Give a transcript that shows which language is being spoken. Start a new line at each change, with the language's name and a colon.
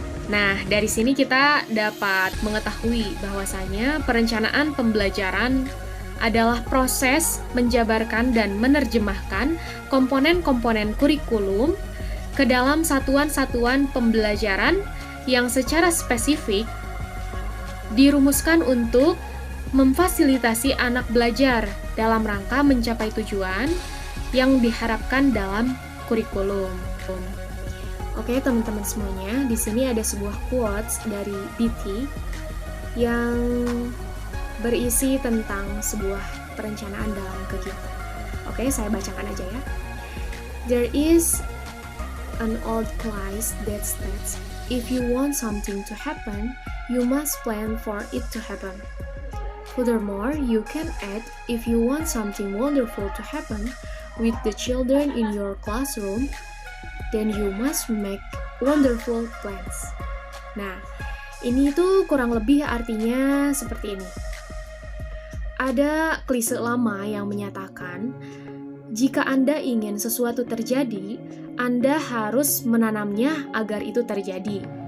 Indonesian: Nah, dari sini kita dapat mengetahui bahwasanya perencanaan pembelajaran adalah proses menjabarkan dan menerjemahkan komponen-komponen kurikulum ke dalam satuan-satuan pembelajaran yang secara spesifik dirumuskan untuk memfasilitasi anak belajar dalam rangka mencapai tujuan yang diharapkan dalam kurikulum. Oke, teman-teman semuanya, di sini ada sebuah quotes dari BT yang berisi tentang sebuah perencanaan dalam kegiatan. Oke, saya bacakan aja ya.
English: There is an old clause that states, if you want something to happen, you must plan for it to happen. Furthermore, you can add, if you want something wonderful to happen with the children in your classroom, then you must make wonderful plans.
Indonesian: Nah, ini tuh kurang lebih artinya seperti ini. Ada klise lama yang menyatakan, jika Anda ingin sesuatu terjadi, Anda harus menanamnya agar itu terjadi.